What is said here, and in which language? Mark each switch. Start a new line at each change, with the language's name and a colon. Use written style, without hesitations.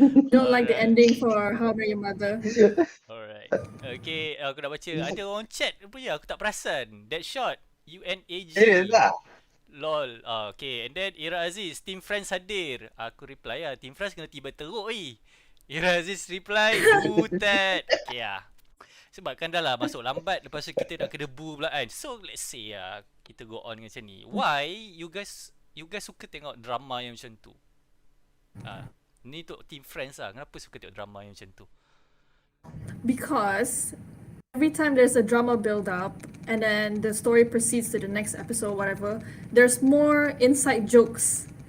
English: Don't like the ending for How I Met Your Mother. Alright. Okay,
Malay: aku dah baca. Ada orang chat punya, aku tak perasan.
English: That shot. UNAG.
Malay: Serius lah?
English: Lol. Okay. And then Ira Aziz, Team Friends
Malay: hadir. Aku
English: reply lah.
Malay: Team Friends kena tiba teruk Ira Aziz reply, Butet. Okay lah. Sebab kan dah lah masuk lambat. Lepas tu kita nak kena bu pula kan.
English: So let's say
Malay: kita
English: go on
Malay: macam ni.
English: Why you guys
Malay: suka tengok drama yang macam tu? Ni untuk Team Friends lah. Kenapa suka tengok drama yang macam tu?
English: Because every time there's a drama build up and then the story proceeds to the next episode, whatever, there's more inside jokes.